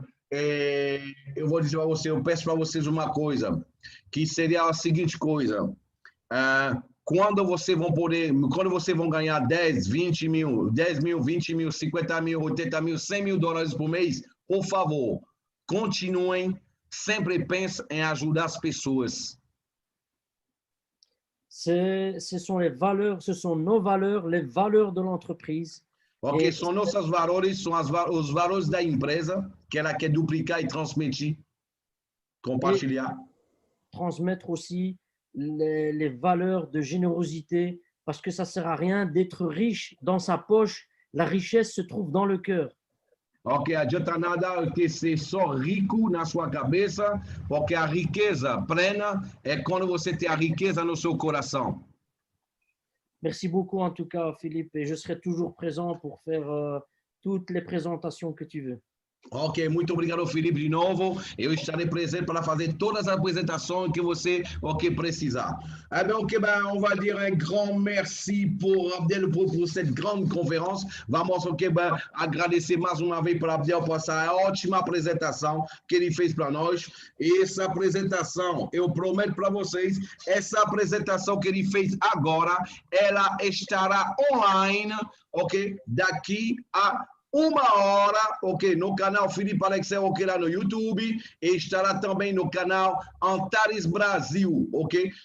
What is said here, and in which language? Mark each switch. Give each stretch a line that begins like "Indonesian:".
Portuguese: Eu vou dizer para você, eu peço para vocês uma coisa, que seria a seguinte coisa. Quando vocês vão ganhar 10, 20 mil, 10 mil, 20 mil, 50 mil, 80 mil, 100 mil $ por mês, por favor, continuem, sempre pensem em ajudar as pessoas.
French: Ce sont les valeurs, ce sont nos valeurs, les valeurs de l'entreprise.
Portuguese: Ok, são nossos valores, são os valores da empresa, que ela quer duplicar e transmitir, compartilhar.
French: Transmettre aussi les valeurs de générosité, parce que ça ne sert à rien d'être riche dans sa poche, la richesse se trouve dans le cœur.
Portuguese: Ok, adianta nada que ser só rico na sua cabeça, porque a riqueza plena é quando você tem a riqueza no seu coração.
French: Merci beaucoup en tout cas, Philippe, et je serai toujours présent pour faire toutes les présentations que tu veux.
Portuguese: Ok, muito obrigado, Felipe, de novo. Eu estarei presente para fazer todas as apresentações que você precisar.
French: Eh bien, ok, on va dire un grand merci pour Abdel pour cette grande conférence.
Portuguese: Vamos, agradecer mais uma vez para Abdel por essa ótima apresentação que ele fez para nós. E essa apresentação, eu prometo para vocês, essa apresentação que ele fez agora, ela estará online, ok, daqui a 1 hora, ok, no canal Felipe Alexel, ok, lá no YouTube, e estará também no canal Antares Brasil, ok?